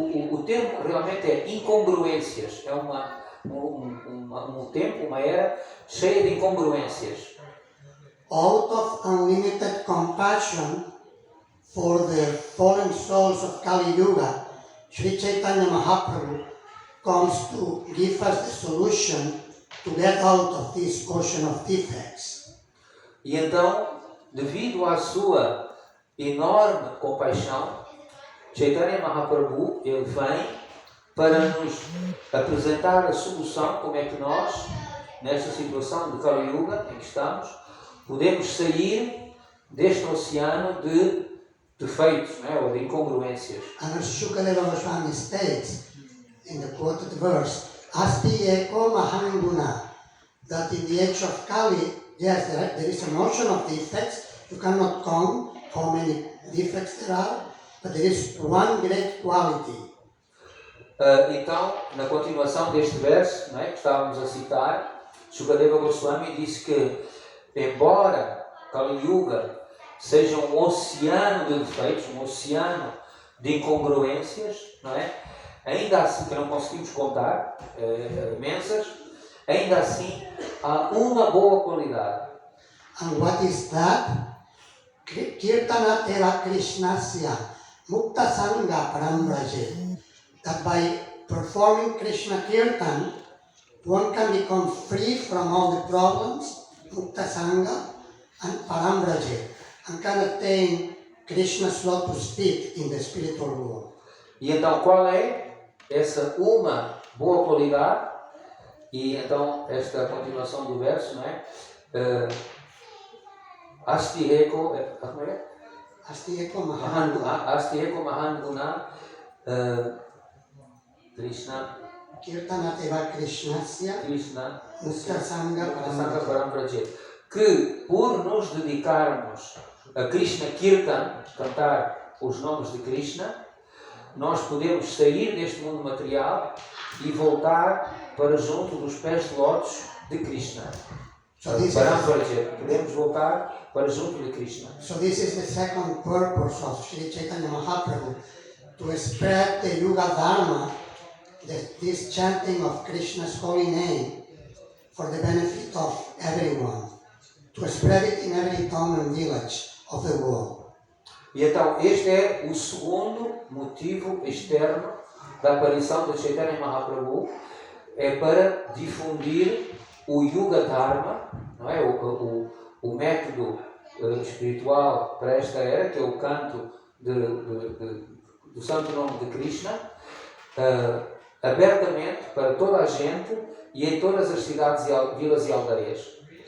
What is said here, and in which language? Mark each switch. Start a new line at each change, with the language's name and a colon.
Portuguese: O termo realmente é incongruências. É um tempo, uma era cheia de incongruências.
English: Out of unlimited compassion for the fallen souls of Kali Yuga, Sri Chaitanya Mahaprabhu comes to give us the solution to get out of this ocean of defects.
Portuguese: E então, devido à sua enorme compaixão, Chaitanya Mahaprabhu, ele vem para nos apresentar a solução, como é que nós, nesta situação de Kali Yuga em que estamos, podemos sair deste oceano de defeitos, não é? Ou de incongruências.
English: And as Shukadeva Goswami states in the quoted verse,
Sanskrit: Asti eko mahanguna,
English: that in the age of Kali, yes, there is an ocean of defects. You cannot count how many defects there are, but there is one great quality.
Portuguese: Então, na continuação deste verso, não é, que estávamos a citar, Shukadeva Goswami disse que, embora Kali Yuga seja um oceano de defeitos, um oceano de incongruências, não é? Ainda assim, que não conseguimos contar, imensas, ainda assim há uma boa qualidade.
English: And what is that?
Sanskrit: Kirtana tera Krishnasya mukta sangha parambraje.
English: That by performing Krishna Kirtan, one can become free from all the problems, mukta sangha and parambraje, and can attain Krishna's lotus feet in the spiritual world.
Portuguese: E então qual é essa uma boa qualidade? E então esta continuação do verso, não é?
Sanskrit: Asti eko,
Portuguese: como é?
Sanskrit: Asti eko mahanguna. Asti eko mahanguna Krishna Kirtana tera Krishnasya Krishna mukta sangha Sangha parambraje.
Portuguese: Parambraje, que por nos dedicarmos a Krishna Kirtan, cantar os nomes de Krishna, nós podemos sair deste mundo material e voltar para junto dos pés de lótus de Krishna. Parambraje, podemos voltar para junto de Krishna.
English: So this is the second purpose of Sri Chaitanya Mahaprabhu, to spread the Yuga Dharma, this chanting of Krishna's holy name, for the benefit of everyone, to spread it in every town and village of the world.
Portuguese: E então este é o segundo motivo externo da aparição de Chaitanya Mahaprabhu, é para difundir o Yuga Dharma, não é? O método espiritual para esta era, que é o canto do santo nome de Krishna, abertamente para toda a gente e em todas as cidades, vilas e aldeias.